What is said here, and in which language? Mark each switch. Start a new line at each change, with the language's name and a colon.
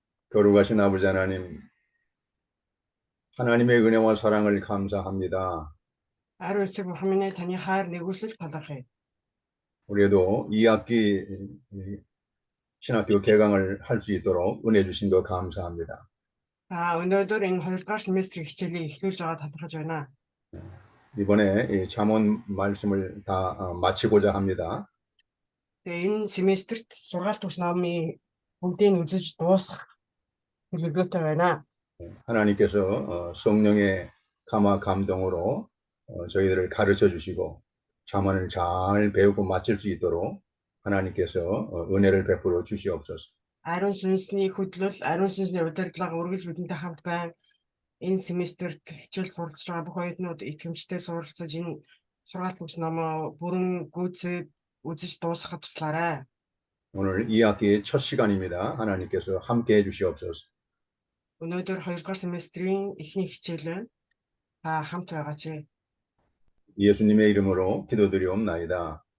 Korean: 거룩하신 아버지 하나님, 하나님의 은혜와 사랑을 감사합니다.
Mongolian: Ариусыг Бурханы таны хайр нэгүсэл талархъя.
Korean: 우리도 2학기 신학교 개강을 할 수 있도록 은혜 주신 거 감사합니다.
Mongolian: Өнөөдөр энэ 2 дугаар семестрийн хичээлийг эхлүүлж байгаа талархаж байна.
Korean: 이번에 이 잠언 말씀을 다 마치고자 합니다.
Mongolian: Тэгээ энэ семестрт сургаалт төгс номын бүгдийг үзэж дуусгах төлөвлөгөөтэй байна.
Korean: 하나님께서 성령의 감화 감동으로 저희들을 가르쳐 주시고 잠언을 잘 배우고 마칠 수 있도록 하나님께서 은혜를 베풀어 주시옵소서.
Mongolian: Ариун сүнсний хөдлөл, ариун сүнсний удирдлага үргэлж бидэнтэй хамт байна. Энэ семестрт хичээл суралцж байгаа бүх оюутнууд итгэмжтэй суралцаж энэ сургаалт төгс номоо бүрэн гүйцээд үзэж дуусгахад туслаарай.
Korean: 오늘 2학기의 첫 시간입니다. 하나님께서 함께 해주시옵소서.
Mongolian: Өнөөдөр 2 дугаар семестрийн эхний хичээл байна. Та хамт байгаач.
Korean: 예수님의 이름으로 기도드리옵나이다.